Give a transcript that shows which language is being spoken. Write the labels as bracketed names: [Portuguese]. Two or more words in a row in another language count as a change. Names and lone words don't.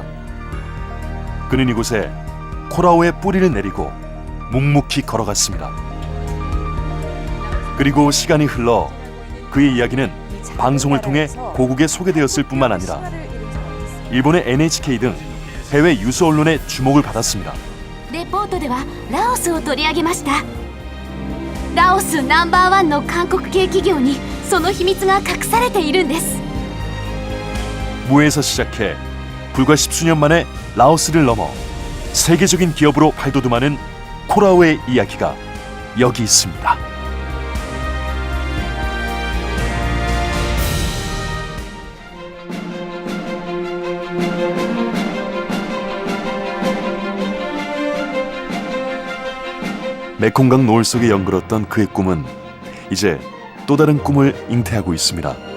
[Korean] 그는 이곳에 코라오의 뿌리를 내리고 묵묵히 걸어갔습니다. 그리고 시간이 흘러 그의 이야기는 방송을 통해 고국에 소개되었을 뿐만 아니라 일본의 NHK 등 해외 유수 언론의 주목을 받았습니다. [Japanese] レポートではラオスを取り上げました。ラオスナンバーワンの韓国系企業にその秘密が隠されているんです。 [Korean] 무에서 시작해 불과 십수년 만에 라오스를 넘어 세계적인 기업으로 발돋움하는 코라오의 이야기가 여기 있습니다. 메콩강 노을 속에 연그렀던 그의 꿈은 이제 또 다른 꿈을 잉태하고 있습니다.